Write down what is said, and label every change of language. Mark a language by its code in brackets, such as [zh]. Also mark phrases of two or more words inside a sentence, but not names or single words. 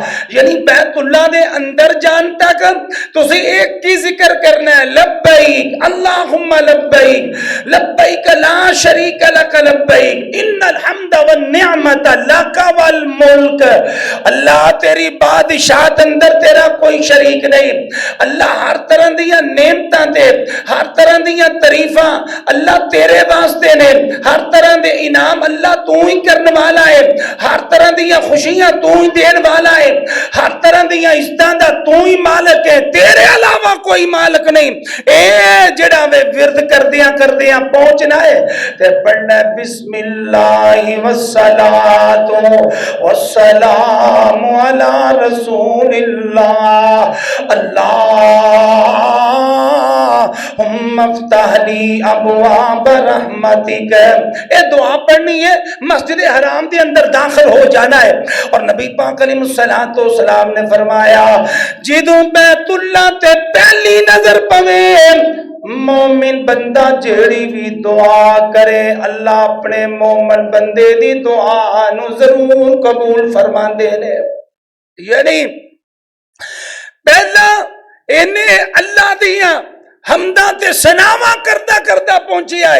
[pa] یعنی بیت اللہ دے اندر جان تک تسی ایک کی ذکر کرنا ہے [ar] لبیک اللہم لبیک لبیک لا شریک لک لبیک ان الحمد والنعمت لک والملک. [pa] اللہ تیری بادشاہت اندر تیرا کوئی شریک نہیں. اللہ ہر طرح دیا نعمتاں تے ہر طرح دیا تعریفاں اللہ تیرے واسطے نے. ہر طرح دے انعام اللہ تو ہی کرنے والا ہے. ہر طرح دیا خوشیاں تو ہی دین والا ہے. ہر طرح دیا عزتاں دا تو ہی مالک ہے. تیرے علاوہ کوئی مالک نہیں. اے جڑا وے ورد کردیاں پہنچنا ہے تے پڑھنا ہے [ar] بسم اللہ والصلاۃ الصلاة والسلام على رسول الله اللهم افتح لي أبواب رحمتك. [ur] یہ دعا پڑھنی ہے، مسجد حرام کے اندر داخل ہو جانا ہے. [pa] اور نبی پاک [ar] علیہ الصلاۃ والسلام [pa] نے فرمایا جدوں بیت اللہ تے پہلی نظر پوے مومن بندہ جیڑی بھی دعا کرے اللہ اپنے مومن بندے دی دعا نوں ضرور قبول فرماندے نے. یعنی پہلاں انہاں اللہ دیاں حمداں تے ثناواں کردا کردا پہنچی آئے.